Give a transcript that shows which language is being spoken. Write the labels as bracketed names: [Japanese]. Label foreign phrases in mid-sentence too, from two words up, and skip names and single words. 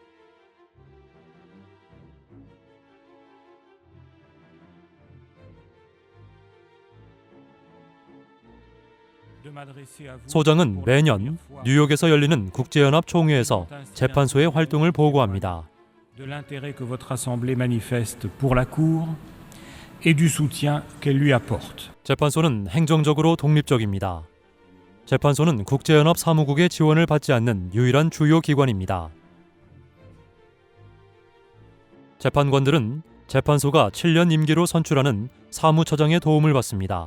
[Korean] 소장은 매년 뉴욕에서 열리는 국제연합 총회에서 재판소의 활동을 보고합니다. [French] de l'intérêt que votre assemblée manifeste pour la Cour et du soutien qu'elle lui apporte. [Korean] 재판소는 행정적으로 독립적입니다. 재판소는 국제연합 사무국의 지원을 받지 않는 유일한 주요 기관입니다. 재판관들은 재판소가 7년 임기로 선출하는 사무처장의 도움을 받습니다.